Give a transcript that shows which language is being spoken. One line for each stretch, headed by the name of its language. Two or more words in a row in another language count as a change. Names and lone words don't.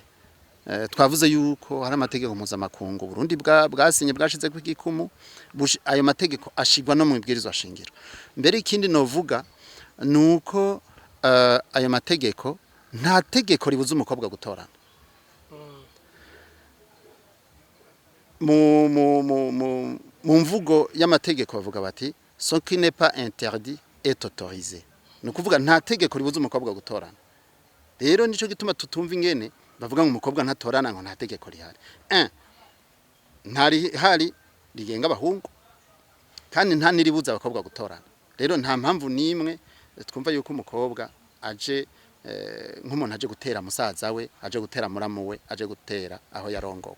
Rundi: Twavuze yuko hari amategeko mpuzamakungu Burundi bwasinye bwashize ku gikumu, ayo mategeko ashigwa no mu ibwirizwa shingiro. Mbere ikindi novuga nuko ayo mategeko nta tegeko ribuza umukobwa gutorana. Mu mvugo y'amategeko bavuga bati
French: ce qui n'est pas interdit est autorisé.
Rundi: Ni ukuvuga nta tegeko ribuza umukobwa gutorana. Rero nico gituma tutumva ingene bavuga ngo umukobwa ntatorana ngo nta tegeko rihari. Ntari hari rigenga abahungu kandi nta niribuza abakobwa gutorana. Rero nta mpamvu nimwe twumva yuko umukobwa aje nk'umuntu aje gutera musaza we, aje gutera muramu we, aje gutera aho yarongowe.